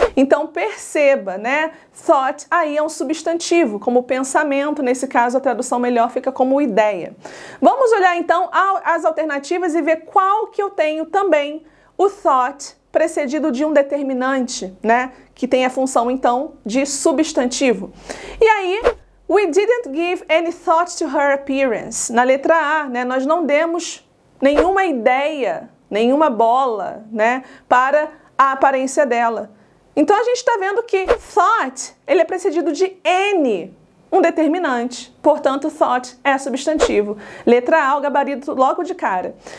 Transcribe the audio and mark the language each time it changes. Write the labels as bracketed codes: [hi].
[pt] Então, perceba, né? Thought aí é um substantivo, como pensamento, nesse caso a tradução melhor fica como ideia. Vamos olhar então as alternativas e ver qual que eu tenho também o thought precedido de um determinante, né? Que tem a função então de substantivo. E aí, [en] we didn't give any thought to her appearance. [pt] Na letra A, né? Nós não demos nenhuma ideia, nenhuma bola, né? Para a aparência dela. Então, a gente está vendo que thought, ele é precedido de any, um determinante. Portanto, thought é substantivo. Letra A, o gabarito logo de cara.